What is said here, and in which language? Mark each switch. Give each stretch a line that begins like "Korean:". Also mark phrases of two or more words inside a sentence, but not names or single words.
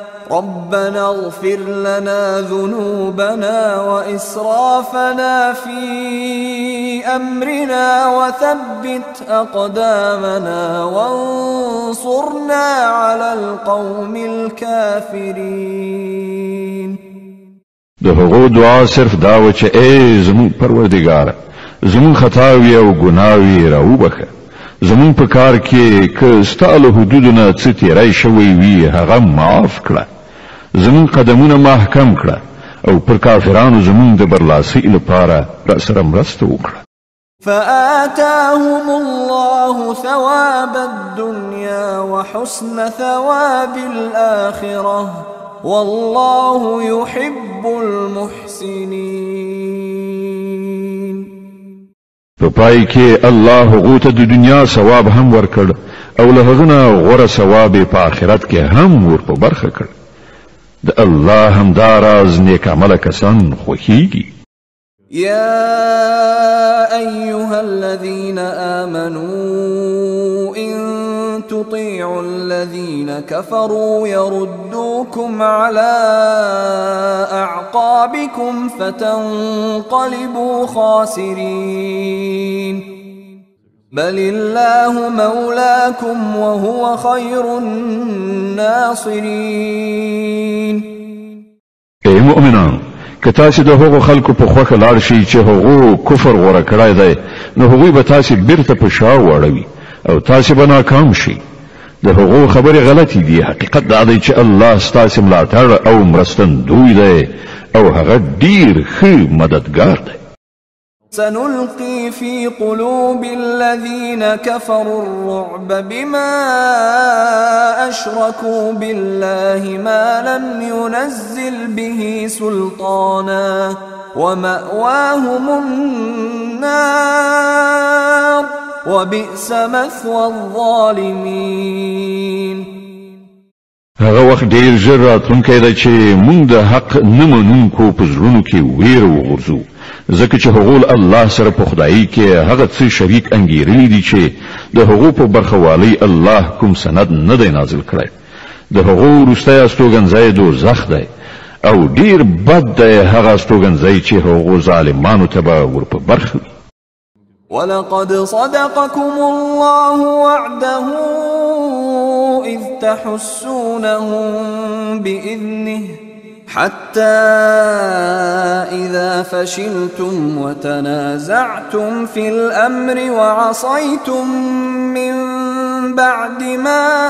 Arabic: وثبت أقدامنا وانصرنا على القوم الكافرين.
Pashto: د هغو دعا صرف دا و چې ای زمون پروردگار زمون خطاوی او ګناوی راوبخه، زمون په کار کې که ستاله حدودونه څه تیری شوی وي هغه معاف کړه، زمون قدمونه محکم کړه او پر کافرانو زمون د برلاسي لپاره را سره مرسته وکړه.
Arabic: فآتاهم الله ثواب الدنيا وحسن ثواب الآخرة والله يحب المحسنين.
Pashto: په پای کې الله هغو ته د دنیا ثواب هم ورکړ او له هغه نه غوره ثواب په آخرت کې هم ور په برخه کړ. د الله هم دا راز نیک عمله کسان خوښیږي.
Arabic: يا أيها الذين آمنوا إن تطيعوا الذين كفروا يردوكم على أعقابكم فتنقلبوا خاسرين بل الله مولاكم وهو خير الناصرين.
Pashto: اے مؤمنان، که تاسو د هغو خلکو په خوښه لاړ شئ چې هغو کفر غوره کړی دی نو هغوی به تاسو بیرته په شا واړوي او تاسو به ناکام شئ. د هغو خبرې غلطې دي. حقیقت دا دی چې الله ستاسو ملاتړ او مرستندوی دی او هغه ډیر ښه مددگار دی.
Arabic: سنلقي في قلوب الذين كفروا الرعب بما أشركوا بالله ما لم ينزل به سلطانا ومأواهم النار وبئس مثوى الظالمين.
Pashto: هغه وخت ډیر ژر راتلونکی دی چې موږ د حق نه منونکو په زړونو کې ویره وغورځو، ځکه چې هغو الله سره په خدایي کې هغه څه شریک انګیرلي دي چې د هغو په برخوالۍ الله کوم سند نه دی نازل کړی. د هغو وروستی استوګنځی دوزخ دی او ډیر بد دی هغه استوګنځی چې هغو ظالمانو ته به ور په برخه وي.
Arabic: ولقد صدقكم الله وعده إذ تحسونهم بإذنه حتى إذا فشلتم وتنازعتم في الأمر وعصيتم من بعد ما